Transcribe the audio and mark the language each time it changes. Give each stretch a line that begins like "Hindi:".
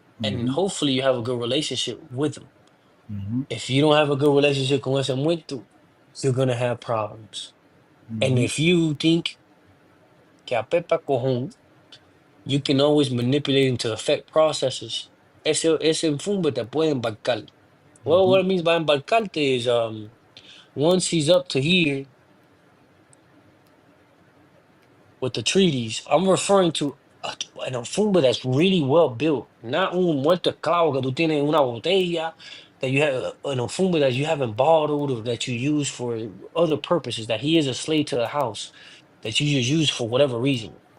English: And Mm-hmm. hopefully you have a good relationship with them. Mm-hmm. If you don't have a good relationship
Spanish: con ese muerto,
English: you're gonna have problems. And Mm-hmm. if you think
Spanish: que a pepa cojón,
English: you can always manipulate him to affect processes.
Spanish: ese enfumbe te puede embarcar.
English: Well, Mm-hmm. what it means by embarcarte is once he's up to here with the treaties, I'm referring to an enfumbe that's really well built, not
Spanish: un muerto esclavo que tú tienes en una botella,
English: that you have an enfumbe that you haven't bottled or that you use for other purposes, that he is a slave to the house, that you just use for whatever reason.